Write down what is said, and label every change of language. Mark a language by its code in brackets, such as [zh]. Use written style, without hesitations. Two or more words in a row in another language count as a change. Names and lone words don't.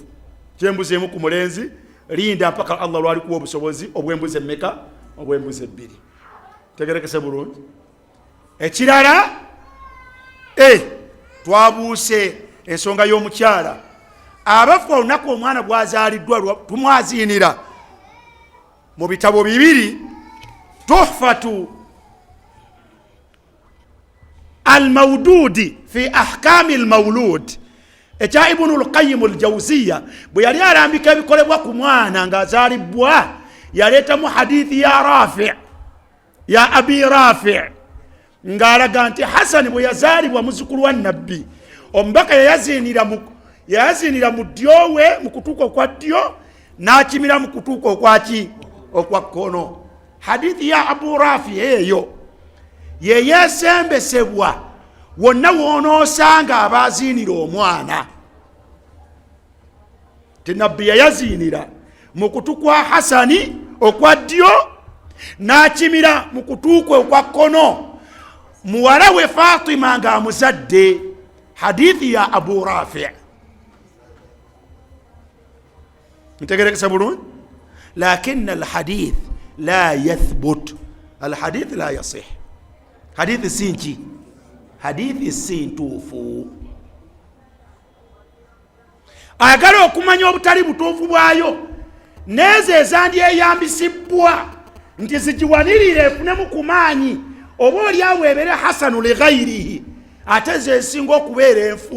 [lg] Ekyembuzi emu ku mulenzi linda mpaka Allah lwali kuwa obusobozi obw'embuzi emmeka? Obw'embuzi 2. Tegerekese bulungi. Ekirala twabuuse ensonga y'omukyala. Abafu olunaku omwana bwazaaliddwa tumwaziinira mu bitabo 2, Tuhfatu al-Mawdudi fi ahkami al-mawlud, ekya Ibn al-Qayyim al-Jawziyya, bwe yali alambika ebikolebwa ku mwana ng'azaalibwa, yaleetamu hadithi ya Rafi' ya Abi Rafi' ng'alaga nti Hasani bwe yazaalibwa muzzukulu wa nabbi, omubaka yayazinira mu ddyo we mu kutuuka okwa ddyo n'akimira mu kutuuka okwaki okwa kkono. Hadithi ya Abu Rafi eyo yeyeesembesebwa wonna woonoosanga abaaziinira omwana. Tinabbi yayaziinira mu kutu kwa Hasani okwa ddyo n'akimira mu kutuuka okwa kkono muwala we Fatima ng'amuzadde. Hadithi ya Abu Rafi' ntegerekesa bulungi. [ar] لكن الحديث لا يثبت، الحديث لا يصح. [lg] Hadithi sinki, hadithi sintuufu. Ayagala okumanya obutali butuufu bwayo nezo ezandyeyambisibwa nti zigiwanirire efunemu ku maanyi oba olyawo ebeere [ar] حسن لغيره, [lg] ate ze esinga okubeera enfu.